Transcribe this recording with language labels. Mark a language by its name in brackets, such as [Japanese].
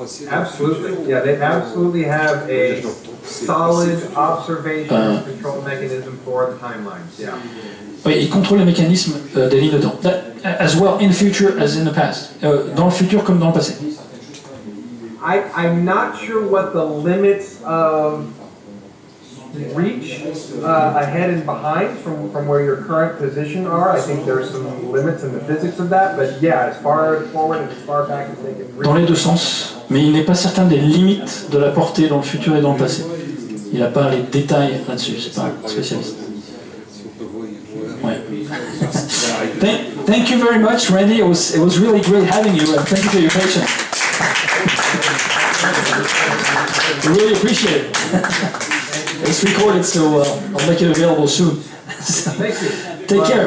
[English] Absolutely, yeah, they absolutely have a solid observation control mechanism for the timelines. Yeah. [French] Oui, ils contrôlent le mécanisme des lignes de temps. [English] As well in future as in the past. [French] Dans le futur comme dans le passé. [English] I'm not sure what the limits of reach ahead and behind from where your current position are. I think there's some limits in the physics of that, but yeah, as far forward and as far back as they can reach. [French] Dans les deux sens, mais il n'est pas certain des limites de la portée dans le futur et dans le passé. Il n'a pas les détails là-dessus, c'est pas un spécialiste. Ouais. [English] Thank you very much, Randy. It was really great having you, and thank you for your patience. We really appreciate it. It's recorded, so I'll make it available soon. Thank you. Take care.